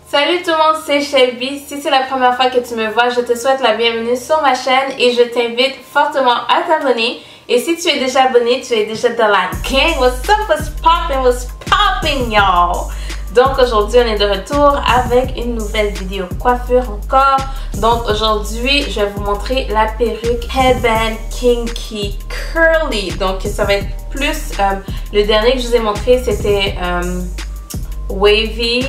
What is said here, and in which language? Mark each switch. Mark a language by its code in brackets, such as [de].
[fr] Salut tout le monde, c'est Shelby. Si c'est la première fois que tu me vois, je te souhaite la bienvenue sur ma chaîne et je t'invite fortement à t'abonner. Et si tu es déjà abonné, tu es déjà dans la gang. [en] What's up, what's popping, y'all? [fr] Donc aujourd'hui, on est de retour avec une nouvelle vidéo coiffure encore. Donc aujourd'hui, je vais vous montrer la perruque Headband Kinky Curly. Donc ça va être plus, le dernier que je vous ai montré, c'était wavy.